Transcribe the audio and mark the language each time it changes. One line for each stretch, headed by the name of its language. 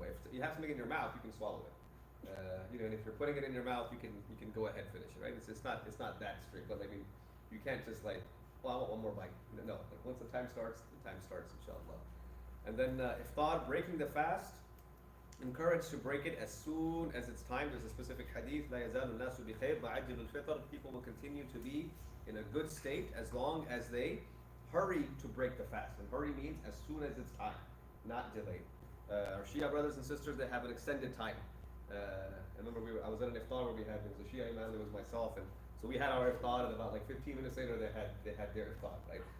English: If you have something in your mouth, you can swallow it. And if you're putting it in your mouth, you can go ahead and finish it, right? It's not that strict, but I mean, you can't just like, well, I want one more bite. No, like once the time starts, inshallah. And then iftar, breaking the fast, encouraged to break it as soon as it's time. There's a specific hadith,
Arabic: لا يزال الناس بخير بعجل الفطر.
English: People will continue to be in a good state as long as they hurry to break the fast. And hurry means as soon as it's time, not delayed. Our Shia brothers and sisters, they have an extended time. I remember I was at an iftar where there was a Shia imam, there was myself, and so we had our iftar, and about like 15 minutes later they had their iftar, right?